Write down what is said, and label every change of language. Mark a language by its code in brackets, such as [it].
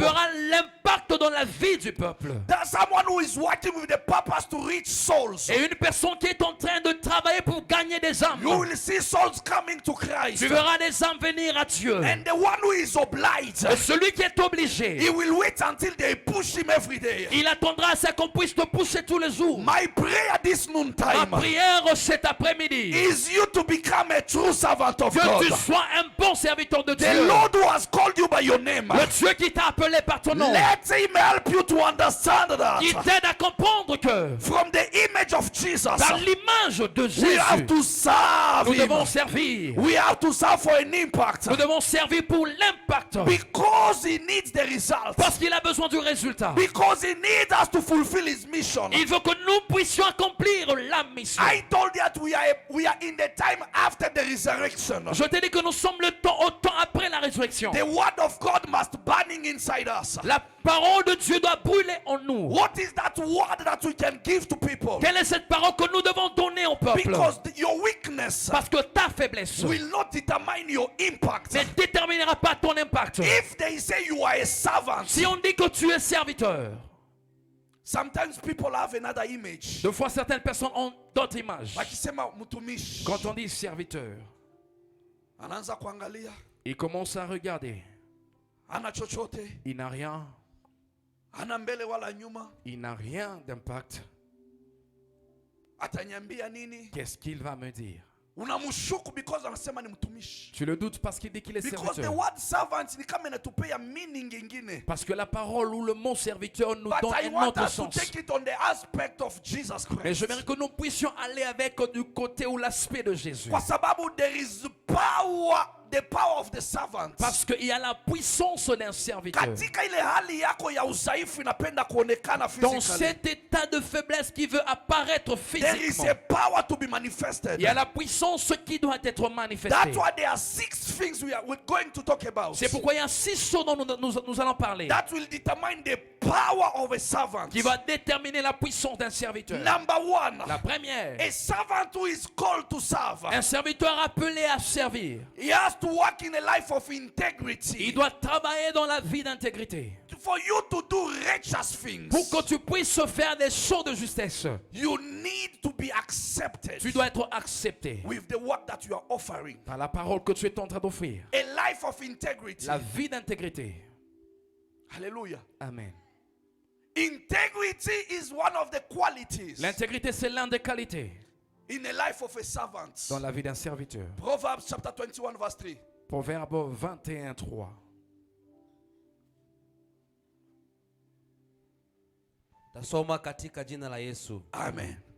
[fr] verras l'impact dans la vie du peuple. [en] There's someone who is working with the purpose to reach souls. [fr] Et une personne qui est en train de travailler pour gagner des âmes. [en] You will see souls coming to Christ. [fr] Tu verras des âmes venir à Dieu. [en] And the one who is obliged, [fr] Et celui qui est obligé, [en] he will wait until they push him every day. [fr] il attendra à ce qu'on puisse te pousser tous les jours. [en] My prayer this [fr] Ma [en] noontime [fr] prière cet après-midi, [en] is you to become a true servant of [fr] que tu [en] God. [fr] sois un bon serviteur de [en] The [fr] Dieu. [en] Lord who has called you by your name, [fr] Le Dieu qui t'a appelé par ton nom, [en] let him help help you to understand [fr] qui [en] that [fr] t'aide à comprendre que [en] from the image of Jesus, [fr] par l'image de [en] we have [fr] Jésus, [en] to serve [fr] nous [en] him. [fr] devons servir. [en] We have to serve for an impact [fr] Nous devons servir pour l'impact. [en] because he needs the result. [fr] Parce qu'il a besoin du résultat. [en] Because he needs us to fulfill his mission. [fr] Il veut que nous puissions accomplir la mission. [en] I told you that we are in the time after the resurrection. [fr] Je t'ai dit que nous sommes au temps après la résurrection. [en] The word of God must burning inside us. [fr] La parole de Dieu doit brûler en nous. [en] What is that word that we can give to people? [fr] Quelle est cette parole que nous devons donner au peuple? [en] Because your weakness [fr] Parce que ta faiblesse [en] will not determine your impact. [fr] ne déterminera pas ton impact. [en] If they say you are a servant, [fr] Si on dit que tu es serviteur, [en] sometimes people have another image. [fr] deux fois certaines personnes ont d'autres images. [sw] Wakisema mtumishi, [fr] Quand on dit serviteur, [sw] anaanza kuangalia, [fr] il commence à regarder. [sw] ana chochote, [fr] Il n'a rien. [sw] ana mbele wala nyuma, [fr] Il n'a rien d'impact. [sw] atanyambia nini? [fr] Qu'est-ce qu'il va me dire? [sw] Unamshuku because anasema ni mtumishi. [fr] Tu le doutes parce qu'il dit qu'il est [en] Because the [fr] serviteur. [sw] word servant ni kama inatupea meaning ingine. [fr] Parce que la parole ou le mot serviteur nous [en] But [fr] donne [en] I [fr] un [en] want [fr] autre [en] us to [fr] sens. [en] take it on the aspect of Jesus [fr] Mais [en] Christ. [fr] j'aimerais que nous puissions aller avec du côté ou l'aspect de Jésus. [sw] Kwa sababu [en] there is power, the power of the servant. [fr] Parce qu'il y a la puissance d'un serviteur. [sw] Katika ile hali yako ya udhaifu inapenda kuonekana [fr] Dans [en] physically. [fr] cet état de faiblesse qui veut apparaître [en] There is [fr] physiquement, [en] a power to be manifested. [fr] il y a la puissance qui doit être manifestée. [en] That's why there are 6 things we're going to talk about. [fr] C'est pourquoi il y a 6 choses dont nous allons parler, [en] That will determine the power of a servant. [fr] qui va déterminer la puissance d'un serviteur. [en] Number 1, [fr] La première, [en] a servant who is called to serve. [fr] un serviteur appelé à servir. [en] He has to walk in a life of [fr] Il [en] integrity. [fr] doit travailler dans la vie d'intégrité. [en] For you to do righteous things, [fr] Pour que tu puisses faire des choses de justesse, [en] you need to be accepted [fr] tu dois être accepté [en] with the work that you are offering. [fr] par la parole que tu es en train d'offrir. [en] A life of integrity. [fr] La vie d'intégrité. [en] Hallelujah. [fr] Amen. [en] Integrity is one of the qualities [fr] L'intégrité, c'est l'une des qualités [en] in a life of a servant. [fr] dans la vie d'un serviteur. [en] Proverbs chapter 21 verse 3. [fr] Proverbe 21:3. [sw] Tasoma katika jina la Yesu. [en] Amen.